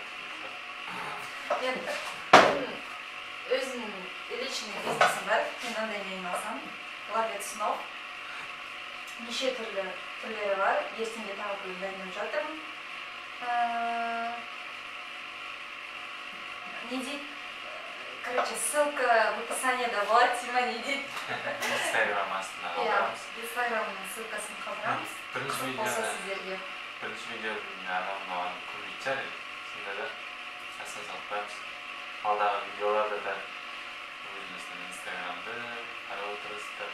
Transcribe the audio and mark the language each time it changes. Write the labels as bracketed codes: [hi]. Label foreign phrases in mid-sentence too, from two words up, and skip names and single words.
[kk] Енді өзінің личный бизнесім бар. Мен андаймен айналысамын. [ru] Ловец снов. [kk] Неше түрлері бар. Ертеңге тағы бір дайындап жатырмын. Не дейді? Короче, [ru] ссылка в описании [kk] болады, Тима не дейді. Инстаграм астына қалдырамыз. Инстаграмның ссылкасын қалдырамыз. Қызық болса сіздерге. Бірінші видеоның адам маған көрмейтін шығар, сонда да астына салып қоямыз. Алдағы видеоларда да өзіміздің инстаграмды қарап отырсыздар.